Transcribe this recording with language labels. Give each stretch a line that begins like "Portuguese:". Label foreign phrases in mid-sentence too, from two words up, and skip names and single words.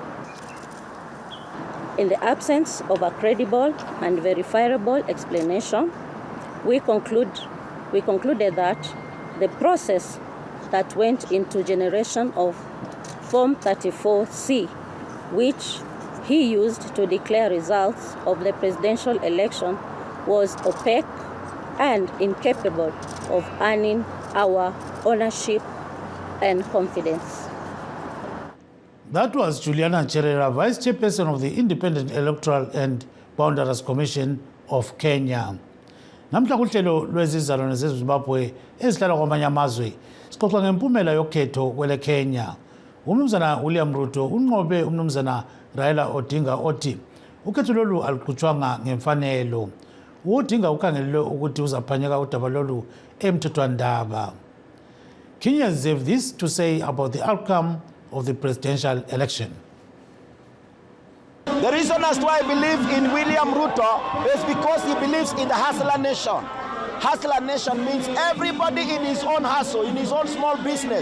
English: In the absence of a credible and verifiable explanation, we concluded that the process that went into generation of Form 34C, which he used to declare results of the presidential election, was opaque and incapable of earning our ownership and confidence. That was Juliana Cherera, Vice Chairperson of the Independent Electoral and Boundaries Commission of Kenya.
North Ndebele: Namhla kuhlelo lwezizalwane zeZimbabwe ezihlala kwamanye amazwe sixoxa ngempumela yokhetho kwele Kenya. Umnumzana William Ruto unqobe umnumzana Raila Odinga othi ukhetho lolu aluqhutshwanga ngemfanelo. Udinga ukhangelelwe ukuthi uzaphanyeka udaba lolu emthethwandaba.
English: Kenyans have this to say about the outcome of the presidential election. The reason as to why I believe in William Ruto is because he believes in the hustler nation. Hustler nation means everybody in his own hustle, in his own small business.